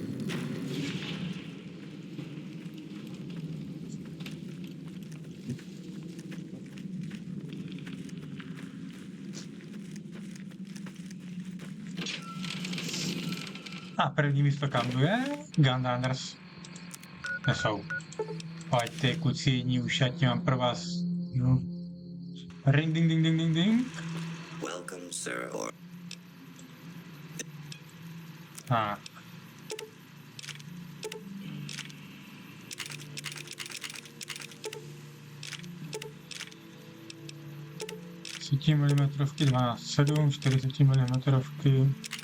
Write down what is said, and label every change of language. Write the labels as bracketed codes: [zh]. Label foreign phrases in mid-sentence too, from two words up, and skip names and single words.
[cs] A první místo kam jde? Gunrunners. To jsou. Pojďte, kucíní ušatí, mám pro vás. No. Ring, ding, ding, ding, ding, ding. [en] Welcome, sir, or... [cs] Tak. milimetrovky 12,7, 40 milimetrovky.